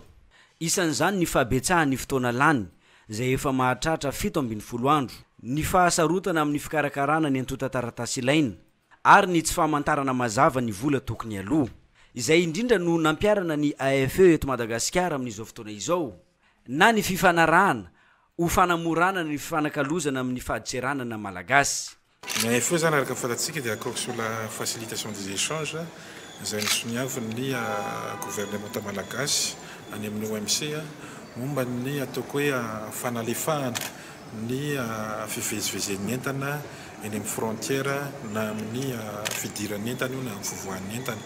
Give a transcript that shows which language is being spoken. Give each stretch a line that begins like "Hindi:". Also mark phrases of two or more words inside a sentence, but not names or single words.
Malagasy: Isan'izany ny fahabetsahan'ny fotoana lany zay efa mahatratra 7 andro, ny fahasarotana amin'ny fikarakarana ny antota taratasy ilaina ary ny tsy fahamantarana mazava ny vola tokony aloha. Izay indrindra no nampiarana ny AFE eto Madagasikara amin'izao fotoana izao na ny fifanarahana ho fanamorana ny fifanakalozana amin'ny faditseranana malagasy. Ny AFE zany araka fatatsika dia
French: accord sur la facilitation des échanges
Malagasy: izay nisoniavin'ny gouvernement malagasy any amin'ny OMC momba ny ataoko hoe fanalefahana ny fivezivezen'ny entana eny amin'ny frontière na amin'ny fidiran'ny entana io na amin'ny fivoahan'ny entana.